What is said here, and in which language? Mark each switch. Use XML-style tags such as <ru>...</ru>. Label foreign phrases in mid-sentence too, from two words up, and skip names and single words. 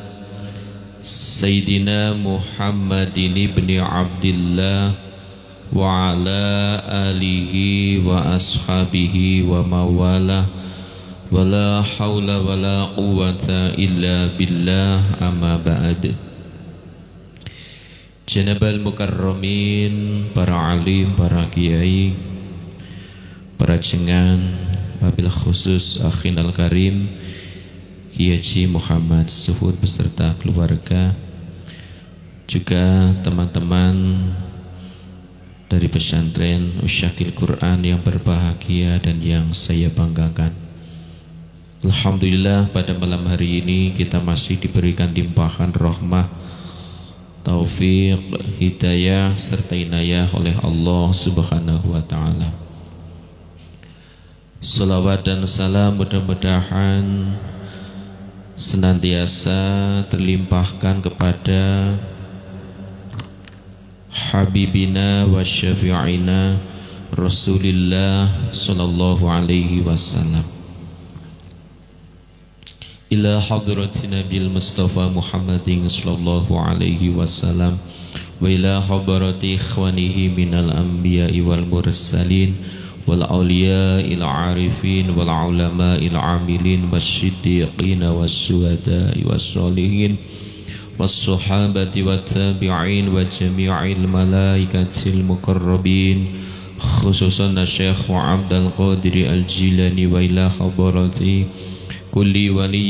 <ar>سيدنا محمد بن عبد الله وعلى آله وأصحابه وموالاه ولا حول ولا قوة إلا بالله أما بعد. جناب المكرمين,</ar> <id>para alim, para kiai, para jengan,</id> <ar>وبالخصوص أخ الكريم</ar> <id>Kiai Haji Muhammad Suhud beserta keluarga, juga teman-teman dari pesantren Usyakil Quran yang berbahagia dan yang saya banggakan. Alhamdulillah, pada malam hari ini kita masih diberikan limpahan rahmah, taufik, hidayah serta inayah oleh Allah</id> <ar>سبحانه وتعالى.</ar> <id>Salawat dan salam mudah-mudahan senantiasa terlimpahkan kepada</id> <ar>حبيبنا وشفيعنا رسول الله صلى الله عليه وسلم إلى حضرة النبي المصطفى محمد صلى الله عليه وسلم وإلى حضرة إخوانه من الأنبياء والمرسلين والأولياء العارفين والعلماء العاملين والصديقين والشهداء والصالحين والصحابة والتابعين و جميع الملائكة المقربين، خصوصا شيخ عبد القادر الجيلاني وإلى حضرة كل ولي</ar>